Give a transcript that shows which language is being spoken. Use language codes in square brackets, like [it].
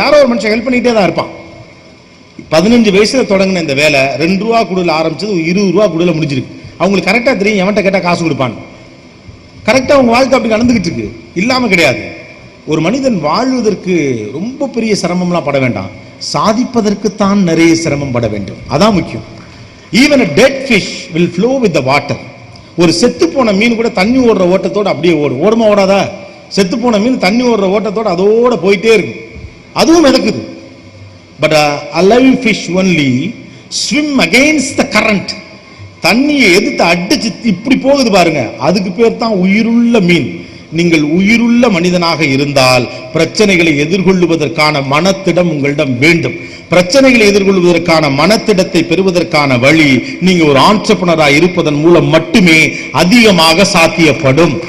[ta] யாரோ ஒரு மனுஷன் ஹெல்ப் பண்ணிக்கிட்டே தான் இருப்பான். 15 வயசுல தொடங்கின இந்த வேலை 2 ரூபா குடுல ஆரம்பிச்சது 20 ரூபா குடுல முடிஞ்சிருக்கு. அவங்களுக்கு கரெக்டா தெரியும் எவன்ட்ட கேட்டா காசு கொடுப்பான். கரெக்டா அவங்க வாழ்க்கை அப்படி நடந்துகிட்டு இருக்கு, இல்லாம கிடையாது. ஒரு மனிதன் வாழ்வதற்கு ரொம்ப பெரிய சிரமம்லாம் பட வேண்டாம், சாதிப்பதற்குத்தான் நிறைய சிரமம் பட வேண்டும். அதான் முக்கியம். [en] Even a dead fish will flow with the water. [ta] ஒரு செத்து போன மீன் கூட தண்ணி ஓடுற ஓட்டத்தோட அப்படியே ஓடுமா ஓடாதா? செத்து போன மீன் தண்ணி ஓடுற ஓட்டத்தோட அதோட போயிட்டே இருக்கும், அதுவும் மிதக்குது. [en] But a live fish only swim against the current. [ta] தண்ணியை எதிர்த்து அடிச்சு இப்படி போகுது பாருங்க, அதுக்கு பேர் தான் உயிருள்ள மீன். நீங்கள் உயிருள்ள மனிதனாக இருந்தால் பிரச்சனைகளை எதிர்கொள்வதற்கான மனத்திடம் உங்களிடம் வேண்டும். பிரச்சனைகளை எதிர்கொள்வதற்கான மனத்திடத்தை பெறுவதற்கான வழி நீங்க ஒரு ஆண்டர்பிரனராக இருப்பதன் மூலம் மட்டுமே அதிகமாக சாத்தியப்படும்.